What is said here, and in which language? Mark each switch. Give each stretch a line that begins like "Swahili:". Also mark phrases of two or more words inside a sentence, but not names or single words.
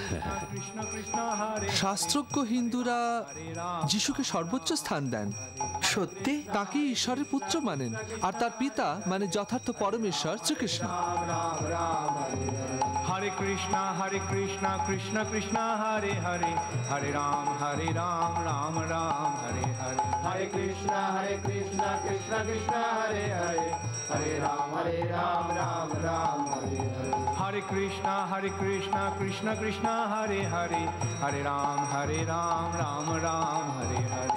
Bangla: শাস্ত্রজ্ঞ হিন্দুরা যিশুকে সর্বোচ্চ স্থান দেন। সত্যি? তাকে ঈশ্বরের পুত্র মানেন, আর তার পিতা মানে যথার্থ পরমেশ্বর শ্রীকৃষ্ণ।
Sanskrit: হরে কৃষ্ণ কৃষ্ণ কৃষ্ণ হরে হরে হরে রাম রাম রাম হরে হরে হরে কৃষ্ণ কৃষ্ণ কৃষ্ণ হরে হরে হরে রাম রাম রাম হরে হরে हरे कृष्ण, कृष्ण कृष्ण, हरे हरे, हरे राम, राम राम, हरे हरे.